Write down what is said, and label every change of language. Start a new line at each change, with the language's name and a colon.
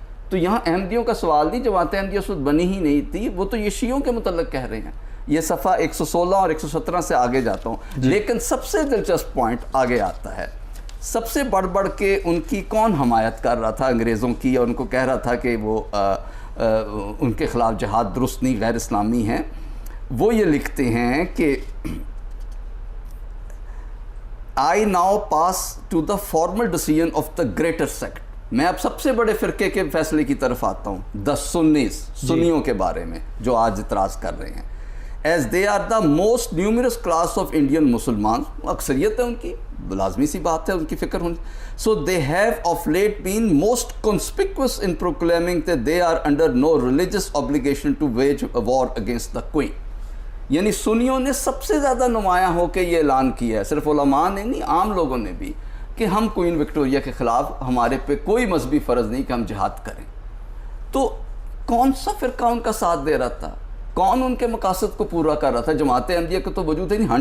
Urdu: تو یہاں احمدیوں کا سوال نہیں, جماعت احمدیہ اس وقت بنی ہی نہیں تھی, وہ تو یہ شیعوں کے متعلق کہہ رہے ہیں. یہ صفحہ 116 اور 117 سے آگے جاتا ہوں. لیکن سب سے دلچسپ پوائنٹ آگے آتا ہے. سب سے بڑھ کے ان کی کون حمایت کر رہا تھا انگریزوں کی, اور ان کو کہہ رہا تھا کہ وہ ان کے خلاف جہاد درست نہیں, غیر اسلامی ہیں. وہ یہ لکھتے ہیں کہ
English: I now pass to the formal decision of the greater sect.
Urdu: میں اب سب سے بڑے فرقے کے فیصلے کی طرف آتا ہوں,
English: the Sunnis,
Urdu: سنیوں کے بارے میں جو آج اعتراض کر رہے ہیں.
English: As they are the most numerous class of Indian Muslims,
Urdu: اکثریت ہے ان کی, لازمی سی بات ہے ان کی فکر ہونی.
English: So they have of late been most conspicuous in proclaiming that they are under no religious obligation to wage a war against the Queen.
Urdu: یعنی سنیوں نے سب سے زیادہ نمایاں ہو کے یہ اعلان کیا ہے, صرف علماء نے نہیں, عام لوگوں نے بھی, کہ ہم کوئین وکٹوریہ کے خلاف, ہمارے پہ کوئی مذہبی فرض نہیں کہ ہم جہاد کریں. تو کون سا فرقہ ان کا ساتھ دے رہا تھا, کون ان کے مقاصد کو پورا کر رہا تھا؟ جماعت احمدیہ کا تو وجود ہے نہیں.